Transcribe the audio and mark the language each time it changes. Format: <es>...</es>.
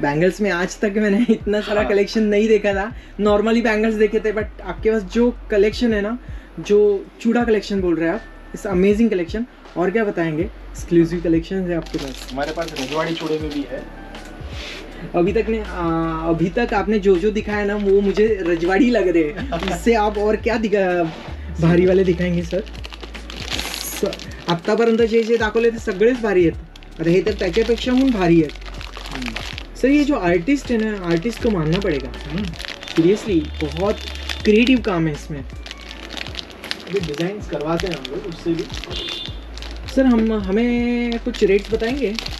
<hi>Bangles में आज तक मैंने इतना सारा कलेक्शन नहीं देखा था। नॉर्मली बैंगल्स देखे थे, बट आपके पास जो कलेक्शन है ना, जो चूड़ा कलेक्शन बोल रहे हैं आप,</hi> <en>It's amazing collection.</en> <hi>और क्या बताएंगे? एक्सक्लूसिव कलेक्शन है आपके पास? हमारे पास रजवाड़ी चूड़े में भी है। अभी तक आपने जो जो दिखाया ना वो मुझे रजवाड़ी लग रहे हैं. इससे आप और क्या भारी वाले दिखाएंगे सर?</hi> <mr>आतापर्यंत जे जे दाखवले ते सगळेच भारी आहेत. आता हे तर त्याच्यापेक्षा पण भारी आहेत.</mr> <hi>सर ये जो आर्टिस्ट है ना, आर्टिस्ट को मानना पड़ेगा. सीरियसली बहुत क्रिएटिव काम है इसमें. अभी डिजाइन करवाते हैं हम लोग उससे भी. सर हमें कुछ रेट्स बताएंगे?</hi>